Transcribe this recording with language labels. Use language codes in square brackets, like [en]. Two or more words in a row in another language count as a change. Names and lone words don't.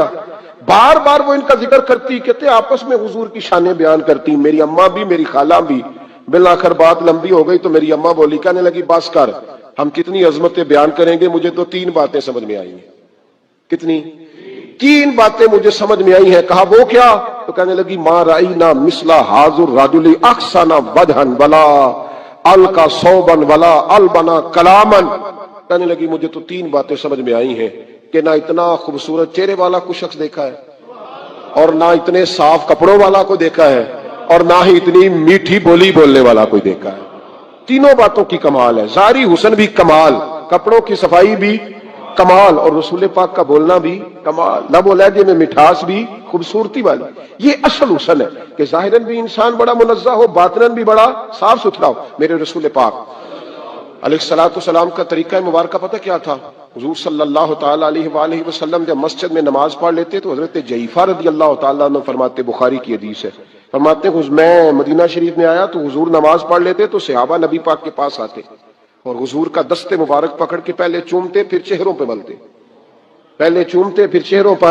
[hi] बार बार वो इनका जिक्र करती, कहते आपस में हुजूर की शानें बयान करती, मेरी अम्मा भी मेरी खाला भी। बिल आखिर बात लंबी हो गई तो मेरी अम्मा बोली, कहने लगी बस कर, हम कितनी अजमतें बयान करेंगे, मुझे तो 3 बातें समझ में आई हैं। कितनी? 3 बातें मुझे समझ में आई हैं। कहा वो क्या? तो कहने लगी [ar] ما رأينا مثل هذا الرجل أحسن وجها ولا أنقى ثوبا ولا ألين كلاما. [hi] कहने लगी मुझे तो 3 बातें समझ में आई हैं कि ना इतना खूबसूरत चेहरे वाला कोई शख्स देखा है, और ना इतने साफ कपड़ों वाला को देखा है, और ना ही इतनी मीठी बोली बोलने वाला कोई देखा है। तीनों बातों की कमाल है। ज़ाहिरी हुस्न भी कमाल, कपड़ों की सफाई भी कमाल, और रसूल पाक का बोलना भी कमाल, लबो लहजे में मिठास भी खूबसूरती वाली। ये असल हुस्न है कि ज़ाहिरन भी इंसान बड़ा मुनज़्ज़ह हो, बातिनन भी बड़ा साफ सुथरा हो। मेरे रसूल पाक [ar] عليه الصلاة والسلام [hi] का तरीका मुबारक पता क्या था? हुजूर [ar] صلى الله تعالى عليه وسلم [hi] जब मस्जिद में नमाज पढ़ लेते तो हजरत जईफा [ar] رضي الله تعالى عنه [hi] फरमाते, बुखारी की हदीस है, फरमाते मैं मदीना शरीफ में आया तो हुजूर नमाज पढ़ लेते तो सहाबा नबी पाक के पास आते और हुजूर का दस्ते मुबारक पकड़ के पहले चूमते फिर चेहरों पे मलते, पहले चूमते फिर चेहरों पर।